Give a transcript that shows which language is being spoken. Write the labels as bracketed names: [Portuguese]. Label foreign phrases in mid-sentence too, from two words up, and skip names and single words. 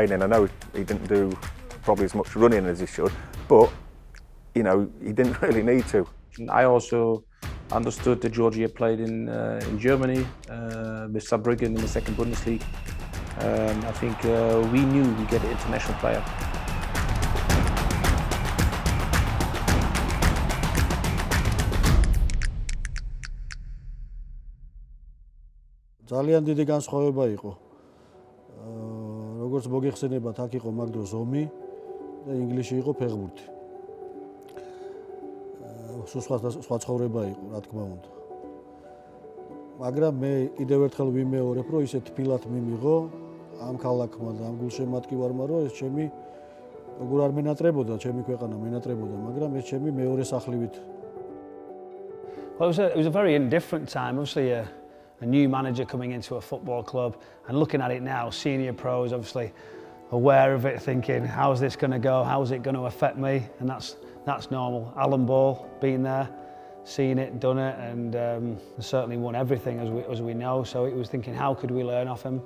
[English] I know he didn't do probably as much running as he should, but he didn't really need to. I also understood that Georgia played in Germany with Saarbrücken in the second Bundesliga. I think we knew we get an international player. [Georgian] ძალიან დიდი განსხვავება იყო. როგორც მოგეხსენებათ, აქ იყო მაგ დროს ომი და ინგლისში იყო ფეხბურთი. სხვა ცხოვრება იყო, რა თქმა უნდა. მაგრამ მე კიდევ ერთხელ ვიმეორებ, რომ ისეთ თბილად მიმიღო ამ ქალაქმა და ამ გულშემატკივარმა, რომ ეს ჩემი როგორ არ მენატრებოდა, ჩემი ქვეყანა მენატრებოდა, მაგრამ ეს ჩემი მეორე სახლივით. [English] Well, it was a very indifferent time, obviously a new manager coming into a football club, and looking at it now, senior pros obviously aware of it, thinking how's this going to go, how's it going to affect me, and that's normal. Alan Ball being there, seen it, done it, and certainly won everything as we know, so it was thinking how could we learn off him.